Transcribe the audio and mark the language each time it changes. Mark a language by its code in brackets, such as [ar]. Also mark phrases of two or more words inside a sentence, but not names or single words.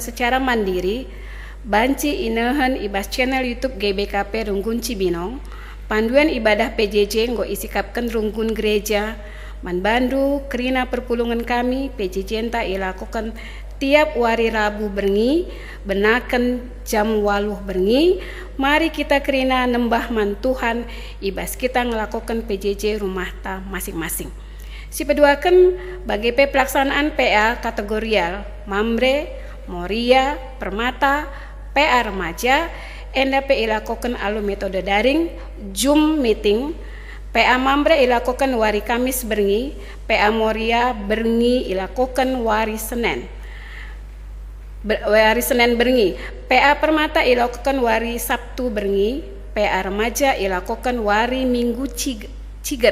[btx] secara mandiri, banci inahan ibas channel YouTube GBKP Runggun Cibinong, panduan ibadah PJJ nggo isikapkan runggun gereja, manbandu kerina perpulungan kami PJJ enta ilakukan tiap wari Rabu berngi, benakan jam 8 berngi, mari kita kerina nembah man Tuhan, ibas kita ngelakukan PJJ rumah ta masing-masing. Si peduakan bagi pelaksanaan PA kategorial, Mamre, Moria, Permata, PA remaja, enda PA ilakukan alu metode daring, Zoom meeting, PA Mamre ilakukan wari Kamis berngi, PA Moria berngi ilakukan wari Senin berngi, PA Permata ilakukan wari Sabtu berngi, PA remaja ilakukan wari Minggu ciger.